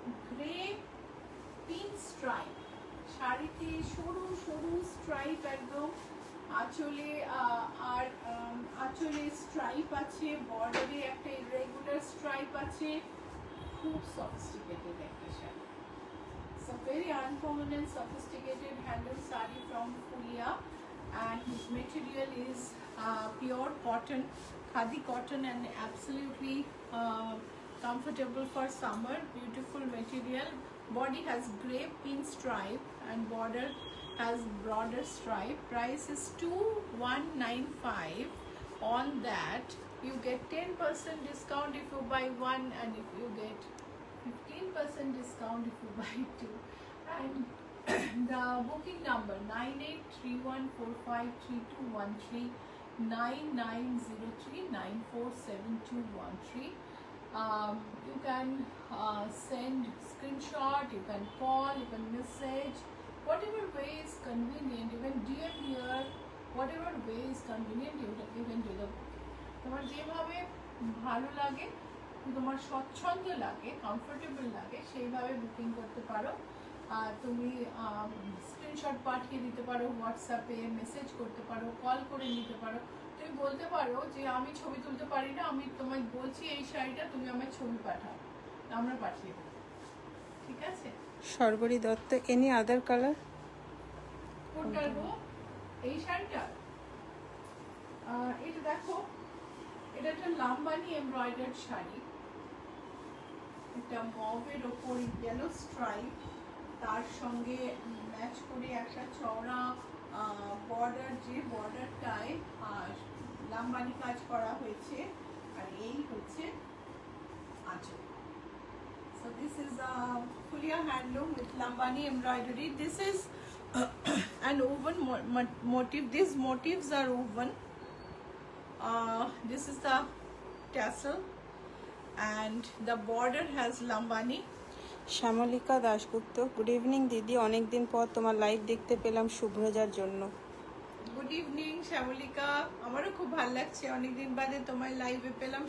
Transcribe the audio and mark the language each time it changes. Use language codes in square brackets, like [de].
[bn] Grey pink stripe শাড়িতে, সরু সরু স্ট্রাইপ একদম আঁচলে, আর আঁচলে স্ট্রাইপ আছে, বর্ডারে একটা ইরেগুলার স্ট্রাইপ আছে। খুব সফিস্টিকেটেড একটা sari. [en] It's a very uncommon and sophisticated handloom saree from Fulia, and his material is pure cotton, khadi cotton, and absolutely comfortable for summer. Beautiful material. Body has grey pink stripe and border has broader stripe. Price is 2195. On that you get 10% discount if you buy one, and if you get 15% discount if you buy two. And the booking number 9831453213, 9903947213. You can send screenshot, you can call, you can message, whatever way is convenient. Even DM here, whatever way is convenient, you can do the booking. [bn] তোমার যেভাবে ভালো লাগে, তোমার স্বচ্ছন্দ লাগে, comfortable লাগে, সেইভাবে booking করতে পারো। তুমি স্ক্রিনশট পাঠিয়ে দিতে পারো, হোয়াটসঅ্যাপে মেসেজ করতে পারো, কল করে নিতে পারো। তুমি বলতে পারো যে আমি ছবি তুলতে পারি না, আমি তোমায় বলছি এই শাড়িটা, তুমি আমার ছবি পাঠাও, আমরা পাঠিয়ে দেবো। ঠিক আছে? সর্বরী দত্ত। [en] Any other colour? [bn] কোনটা গো? এই শাড়িটা? এটা দেখো, এটা একটা লাম্বানি এমব্রয়ডার্ড শাড়ি, একটা মভের ওপর ইয়েলো স্ট্রাইপ, তার সঙ্গে ম্যাচ করে একটা চওড়া বর্ডার, যে বর্ডারটায় লাম্বানি কাজ করা হয়েছে, আর এই হচ্ছে আঁচল। [en] So this is a Fulia handloom with Lambani embroidery. This is an woven motif. These motifs are woven. This is the tassel and the border has Lambani. [bn] Shyamalika Dasgupta. Good evening দিদি, অনেকদিন পর তোমার লাইভ দেখতে পেলাম, শুভ্রজার জন্য। গুড ইভিনিং শ্যামলিকা, আমারও খুব ভালো লাগছে, অনেকদিন বাদে তোমার লাইভে পেলাম।